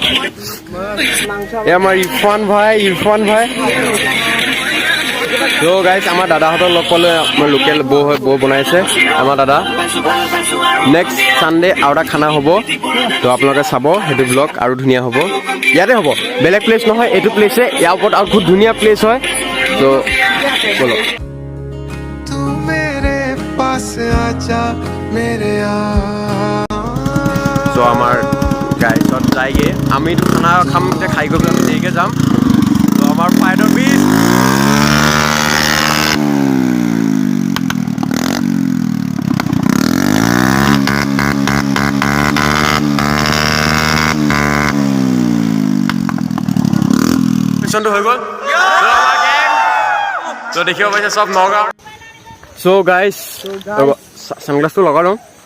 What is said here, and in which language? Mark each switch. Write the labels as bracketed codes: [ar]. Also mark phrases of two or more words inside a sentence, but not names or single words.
[as] আমাৰ ইৰফান ভাই তো গাইছ আমাৰ দাদাহঁতৰ লগ পালে আমাৰ লোকেল বৌ বনাইছে আমাৰ দাদা [en] next Sunday [as] আৰু এটা খানা হ'ব তো আপোনালোকে চাব সেইটো ব্লগ আৰু ধুনীয়া হ'ব ইয়াতে হ'ব বেলেগ প্লেচ নহয় এইটো প্লেচে ইয়াৰ ওপৰত আৰু খুব ধুনীয়া প্লেচ হয় তো বলো [hi] तू मेरे पास आजा मेरे [as] তো আমাৰ গাইছত যায়গে আমিতো খানা খাম খাই গৈ আমি দেৰিকে যাম তো আমাৰ ফ্লাইটৰ বিচ হৈ গ'ল তো দেখিব পাইছে চব নগাঁও সো গাইছ সানগ্লাসটো লগাই লওঁ